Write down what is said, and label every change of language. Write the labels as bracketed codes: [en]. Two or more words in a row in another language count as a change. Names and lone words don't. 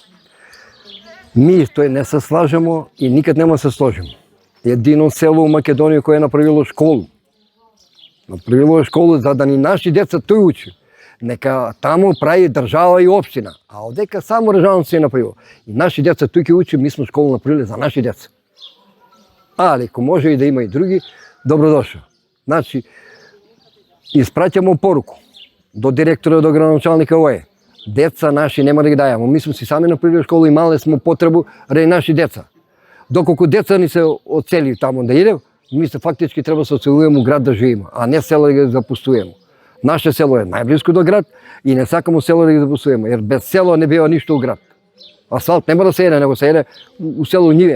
[mk] Ми тој не се слажемо и никад нема се сложимо. Едино село у Македонија кое е направило школу. Направило школу за да ни наши деца тој учи. Нека таму прави држава и општина, а одека само Режановци е направило. И наши деца тука учи, ми сме школа направили за наши деца. [sr] Ali, ako može i da ima i drugi, dobrodošao. Znači, ispraćamo poruku do direktora, do gradonačelnika OE. [mk] Деца наши нема да ги дајамо. [sr] Mi smo si sami napravili školu i imali smo potrebu ради наши деца. [mk] Доколку деца ни се оцели таму да идем, ми се фактички треба се оцелуваме у град да живееме, а не село да ги запустуваме. Наше село е најблиско до град и не сакамо село да ги запустуваме, jer без село не бива ништо у град. Асфалт нема да се еде, него се еде у село Ниве.